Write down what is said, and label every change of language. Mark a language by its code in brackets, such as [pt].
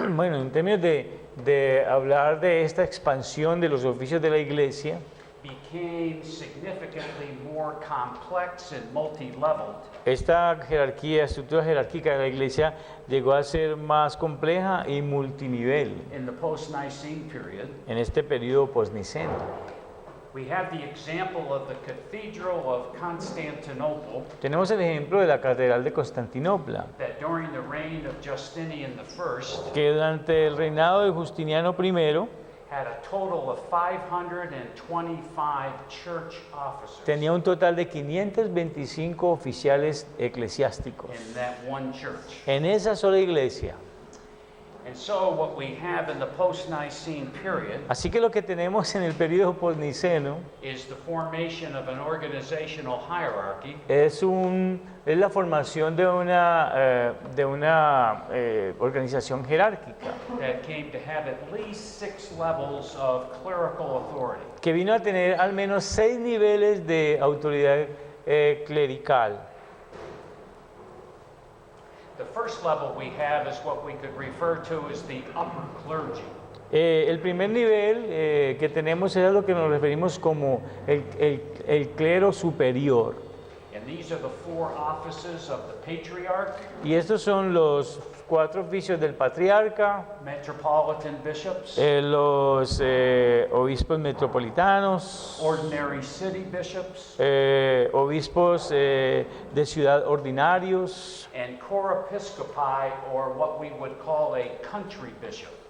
[es] Bueno, en términos de hablar de esta expansión de los oficios de la iglesia, [en] became significantly more complex and multi-leveled, [es] esta estructura jerárquica de la iglesia llegó a ser más compleja y multinivel [en] in the post-Nicene period, [es] en este periodo postniceno. [en] we have the example of the Cathedral of Constantinople [es] Tenemos el ejemplo de la Catedral de Constantinopla, [en] that during the reign of Justinian I [es] que durante el reinado de Justiniano I [en] had a total of 525 church officers [es] tenía un total de 525 oficiales eclesiásticos [en] in that one church. [es] en esa sola iglesia. [en] And so what we have in the post-Nicene period [es] Así que lo que tenemos en el periodo postniceno [en] is the formation of an organizational hierarchy [es] es la formación de una organización jerárquica [en] that came to have at least 6 levels of clerical authority. [es] que vino a tener al menos 6 niveles de autoridad clerical. [en] The first level we have is what we could refer to as the upper clergy. [es] El primer nivel que tenemos es a lo que nos referimos como el clero superior. [en] And And these are the 4 offices of the patriarch, [es] Y estos son los 4 oficios del patriarca, [en] metropolitan bishops, [es] los obispos metropolitanos, [en] ordinary city bishops, [es] obispos de ciudad ordinarios, [en] and chorepiscopi, or what we would call a country bishop.